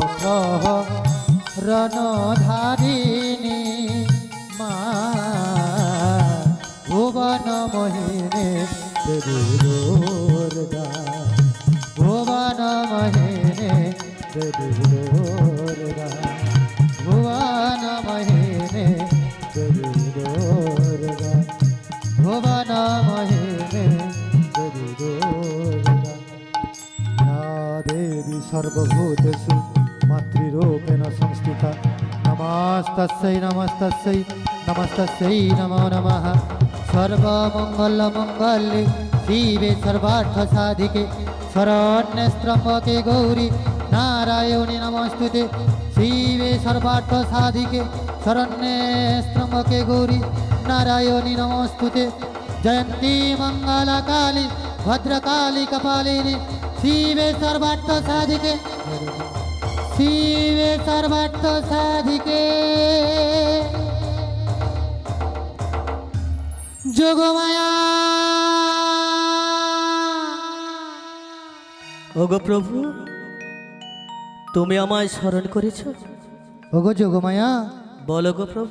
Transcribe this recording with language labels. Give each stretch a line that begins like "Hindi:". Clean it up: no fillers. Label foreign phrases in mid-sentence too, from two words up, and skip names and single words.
Bangla: প্রহরণধারিণী মা ভুবন মোহিনী দেবী দুর্গা ভুবন মোহিনী দেবী দুর্গা ভুবন মোহিনী দেবী দুর্গা ভুবন মোহিনী দেবী দুর্গা
Sanskrit: या देवी सर्वभूतेषु मातृरूपेण संस्थिता नमस्तस्यै नमस्तस्यै नमस्तस्यै नमो नमः सर्वमङ्गलमङ्गल्ये शिवे सर्वार्थसाधिके शरण्ये गौरी नारायणी नमस्तुते शिवे सर्वार्थसाधिके शरण्ये गौरी नारायणी नमस्तुते जयन्ती मङ्गलकाली भद्रकाली कपालिनी शिवे सर्वार्थ साधिके शिवे सर्वार्थ साधिके যোগমায়া
Bangla: ওগো প্রভু, তুমি আমায় স্মরণ করেছো? ওগো যোগমায়া, বলো গো প্রভু।